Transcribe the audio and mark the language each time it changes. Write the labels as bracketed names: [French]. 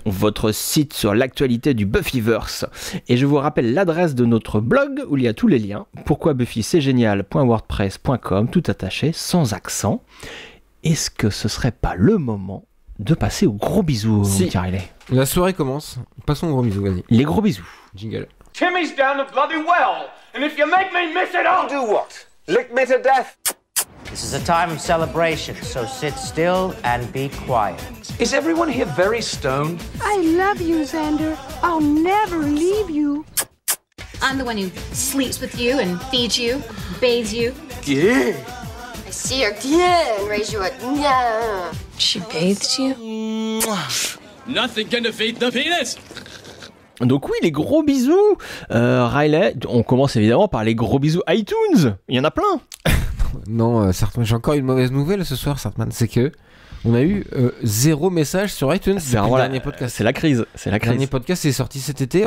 [French] Votre site sur l'actualité du Buffyverse. Et je vous rappelle l'adresse de notre blog où il y a tous les liens. Pourquoi Buffy c'est génial.wordpress.com, tout attaché, sans accent. Est-ce que ce serait pas le moment de passer aux gros bisous, si. Riley? La soirée commence. Passons aux gros bisous, vas-y. Les gros bisous. Jingle. [English] Timmy's down the bloody well, and if you make me miss it, I'll do what? Lick me to death. This is a time of celebration, so sit still and be quiet. Is everyone here very stoned? I love you, Xander. I'll never leave you. I'm the one who sleeps with you and feeds you, bathes you. Yeah. I see her and raise you a yeah. She bathes you? Nothing can defeat the penis. [French] Donc oui, les gros bisous. Riley, on commence évidemment par les gros bisous iTunes. Il y en a plein. Non, Sartman, j'ai encore une mauvaise nouvelle ce soir, Sartman, c'est que on a eu 0 message sur iTunes depuis le dernier podcast. C'est la crise. Le dernier podcast est sorti cet été.